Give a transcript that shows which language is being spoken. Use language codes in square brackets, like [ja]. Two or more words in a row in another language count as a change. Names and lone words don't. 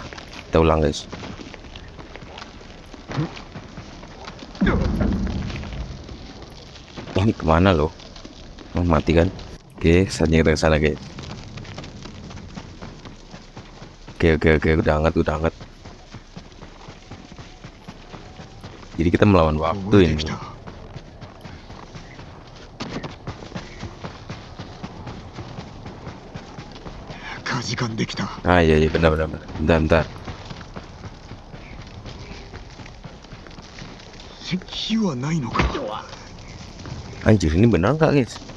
[id] Udah, nggak apa-apa. Kita ulang guys. Ini kemana loh? Oh, mati kan? Oke, saatnya kita ke sana guys. Oke, udah hangat. Jadi kita melawan [ja] こぼ [id] waktu [ja] れて [id] ini. [ja] きた。かじかんできた。 [id] Ah iya benar. Bentar. [ja] 火はないのか。 [id] Anjir, ini benar nggak guys?